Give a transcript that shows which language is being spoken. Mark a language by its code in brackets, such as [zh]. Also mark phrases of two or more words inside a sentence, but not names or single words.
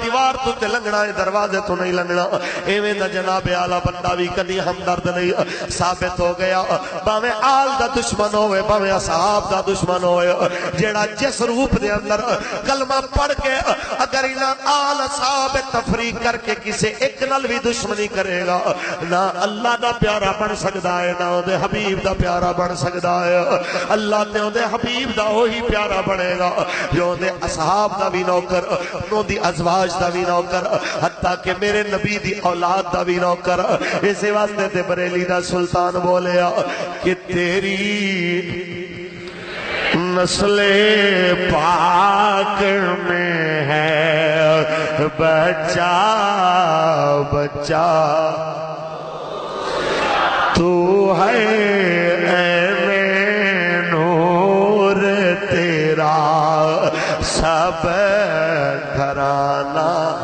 [pa] دیوار تو تے لگنا ہے دروازے تو نہیں لگنا ایویں دا جناب اعلیٰ بندہ بھی کدی ہمدرد نہیں ثابت ہو گیا باویں آل دا دشمن ہوئے باویں اصحاب دا دشمن ہوئے جیڑا جس روپ دے اندر کلمہ پڑھ کے اگر انہاں آل اصحاب تفریق کر کے کسے ایک نل بھی دشمنی کرے گا نہ اللہ دا پیارا بن سکتا ہے نہ دے حبیب دا پیارا بن سکتا ہے اللہ تے دے حبیب دا وہی پیارا بنے گا جو دے اصحاب دا بھی نوکر نو دی ازواج دا بھی نوکر حتیٰ کہ میرے نبی دی اولاد دا بھی نوکر اسی واسطے تے بریلی دا سلطان بولیا کہ تیری [ur] نسل پاک میں ہے بچہ بچہ تو ہے اے نور تیرا سب گھرانہ